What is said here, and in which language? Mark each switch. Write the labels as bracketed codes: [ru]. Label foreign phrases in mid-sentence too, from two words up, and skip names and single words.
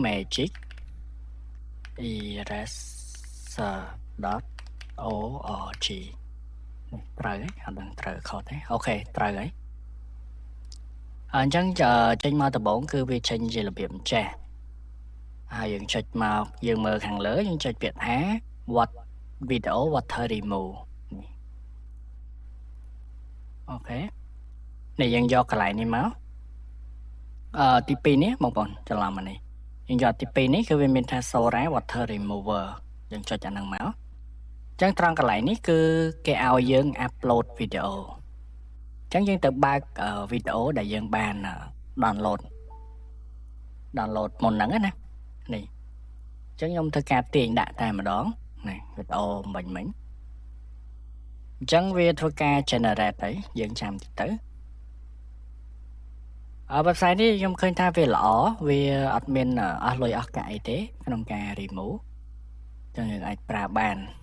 [km] magiceraser.org ត្រូវហើយអត់ដឹងត្រូវខុសទេអូខេត្រូវហើយអញ្ចឹងចេញមកដំបូងគឺវាចេញជារបៀបអញ្ចេះហើយយើងចុចមកយើងមើលខាងលើយើងចុចពាក្យថា [en] what video water remove [km] នេះ អូខេនេះយើងយកកន្លែងនេះមកទី2នេះបងប្អូនច្រឡំអានេះយើងយកទី2នេះគឺវាមានថា Sora water remover យើងចុចអាហ្នឹងមកអញ្ចឹងត្រង់កន្លែងនេះគឺគេឲ្យយើង upload វីដេអូអញ្ចឹងយើងទៅបើកវីដេអូដែលយើងបាន download មុនហ្នឹងណានេះអញ្ចឹងខ្ញុំធ្វើការទាញដាក់តែម្ដងនេះវីដេអូមិញអញ្ចឹងវាធ្វើការ generate ហើយយើងចាំតិចទៅwebsite នេះខ្ញុំឃើញថាវាល្អវាអត់មានអស់លុយអស់កាក់អីទេក្នុងការ remove អញ្ចឹងយើងអាចប្រើបាន